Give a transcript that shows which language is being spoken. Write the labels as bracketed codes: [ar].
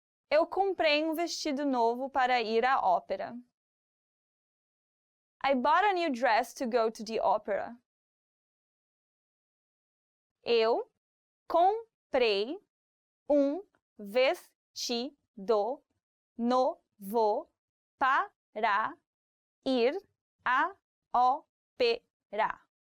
[pt] Eu comprei um vestido novo para ir à ópera. [en] I bought a new dress to go to the opera. [pt] Eu comprei um vestido novo para ir à ópera.